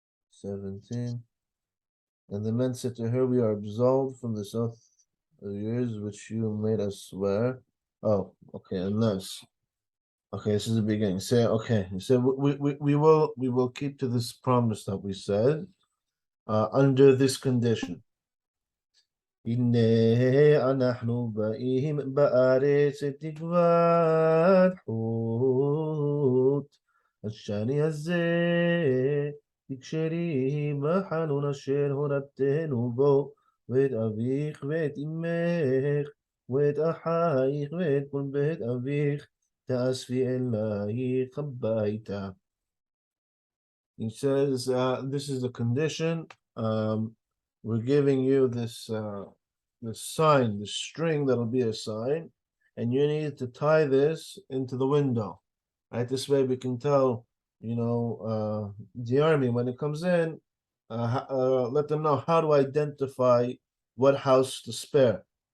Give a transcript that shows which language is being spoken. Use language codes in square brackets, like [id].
[en] "17. And the men said to her, we are absolved from this oath of yours which you made us swear. Oh, okay, unless. Okay, this is the beginning. Say, okay, so we will keep to this promise that we said, under this condition. [he] הנה אנחנו באים בארץ תקוות חוט, השני הזה תקשרי בחלון אשר הורדתנו בו, ואת אביך ואת אמך ואת אחייך ואת כל בית אביך תאספי אלייך הביתה. [en] He says, this is the condition. We're giving you this sign, this string that'll be a sign, and you need to tie this into the window. Right? This way we can tell, the army when it comes in, let them know how to identify what house to spare.